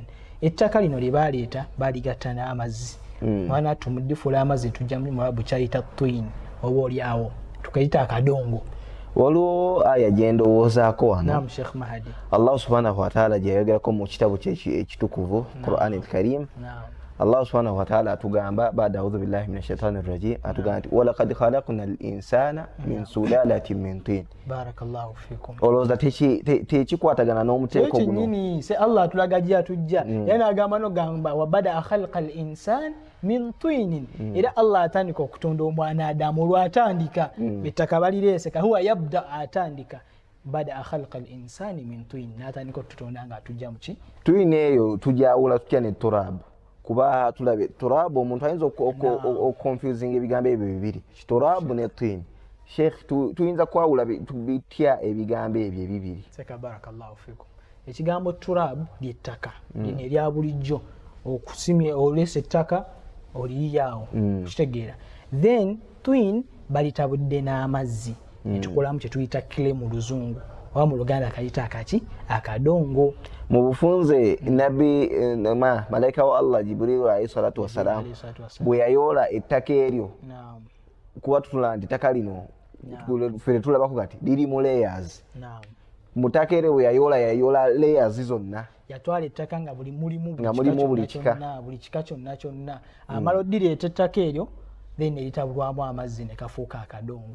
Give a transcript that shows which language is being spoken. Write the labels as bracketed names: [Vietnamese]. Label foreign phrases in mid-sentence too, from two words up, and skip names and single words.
[Ganda] Ettaka lino lye baaleeta baaligatta n'amazzi. Wana tumuddifula amazzi tujja mu Mwarabu kyayita twin, oba olyawo tukayita akadongo. Waliwo aya gye ndowoozaako wano. Naam Sheikh Mahdi. Allah [Arabic] سبحانه وتعالى [Ganda] gye yayogerako mu kitabu kye ekitukuvu Qur'an al-Karim. [Arabic] الله سبحانه وتعالى [Ganda] atugamba baada [Arabic] أعوذ بالله من الشيطان الرجيم, [Ganda] atugamba nti [Arabic] ولقد خلقنا الإنسان من سلالة من طين. بارك الله فيكم. [Ganda] Olowooza tekikwatagana n'omuteeko guno? Ekyo se Allah atulaga gye atujja. Era agamba n'ogamba [Arabic] وبدأ خلق الإنسان من طين. [Ganda] Era Allah atandika okutonda omwana Adamu olwatandika ettaka balireese [Arabic] هو يبدأ [Ganda] atandika [Arabic] بدأ خلق الإنسان من طين. [Ganda] N'atandika okututonda nga atujja mu ki? Twin eyo tujawula tutya ne turabu. Kuba tulabe turabu omuntu ayinza confusing ebigambo ebyo bibiri, turabu ne twin. Sheikh tuyinza kwawula bitya ebigambo ebyo ebibiri? [Arabic] بارك الله فيكم. [Ganda] Ekigambo turabu ly'ettaka lino erya bulijjo, okusimya olesa ettaka oliyaawo kitegeera. Then twin balitabudde n'amazzi netukolamu kye tuyita kile mu Luzungu, oba mu Luganda akayita akaki akadongo. Mu bufunze nabbi malaika wa Allah Jibril [Arabic] عليه الصلاة والسلام [Ganda] bwe yayoola ettaka eryo, kuba tutula nti ettaka lino fere tulabako kati liri mu layers. Mu ttaka eryo bwe yayoola layers zonna, yatwala ettaka nga mulimu buli kika kyonna. Amala oddireeta ettaka eryo then eritabulwamu amazzi ne kafuuka akadongo.